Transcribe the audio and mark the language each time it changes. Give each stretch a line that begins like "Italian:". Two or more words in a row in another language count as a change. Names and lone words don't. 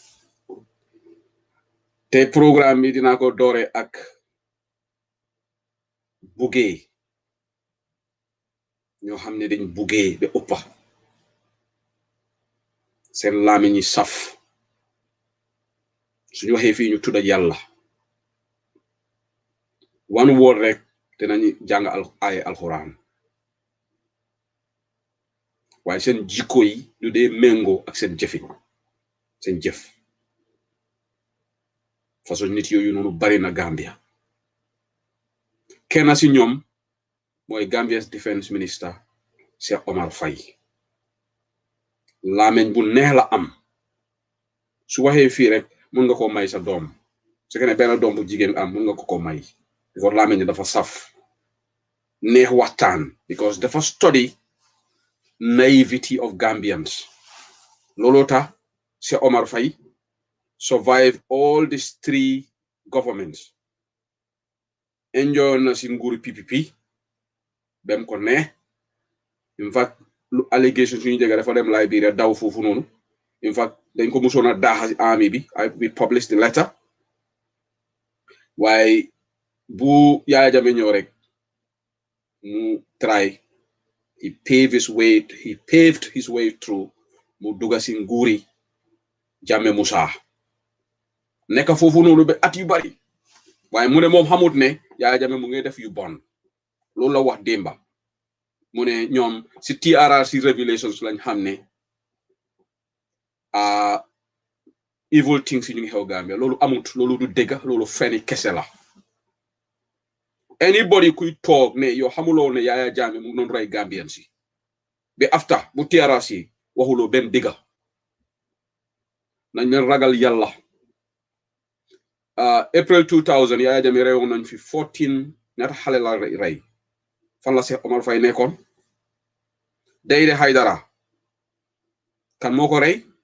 Wolof: Te programme bi dinaa ko doore ak buggee ñoo xam ne dañ buggee ba ëppa seen làmmiñ ñi saf suñu waxee fii ñu tudda yàlla
English: one word
Wolof: rek dinañu jàng ay alxuraan waaye seen jikko yi du dee méngoo ak seen jëfi seen jëf façon nit yooyu noonu bari na Gambia kenn si ñoom mooy
English: Gambia's defense minister
Wolof: Cheikh Omar Faye laameñ bu neex la am su waxee fii rek mun nga ko may sa doom su fekkee ne benn doom bu jigéen am mun nga ko may because laameñ dafa saf neex waxtaan because dafa
English: study naivety of Gambians
Wolof: looloo tax Cheikh Omar Faye
English: survive all these 3 governments
Wolof: enjoy na si nguuru PPP bem ko ne
English: in fact
Wolof: lu allegation suñu jege dafa dem Liberia daw foofu noonu
English: in fact
Wolof: dañ ko musoon a daaxa si army bi
English: we published the letter
Wolof: waaye bu Yaya Jammeh ñëw rek mu try
English: he paved his way through
Wolof: mu dugga si nguuri Jammeh Musa nekk foofu noonu ba at yu bari waaye mu ne moom xamut ne Yaya Jammeh mu ngi def yu bon loolu la wax démba mu ne ñoom si
English: TRRC revelations
Wolof: lañ xam ne
English: evil things
Wolof: yi ñu ngi xew Gambia loolu amut loolu du dëgg loolu feni kese la anybody kuy toog ne yow xamuloo ne Yaya Jammeh mu noonu rey Gambian si ba after bu TRRC waxuloo benn dëgg nañ leen ragal yàlla April 2000 Yaya Jammeh reyoon nañ fi 14 ñaata xale la rey fan la Cheikh Omar Faye nekkoon Dayde Haydara kan moo ko rey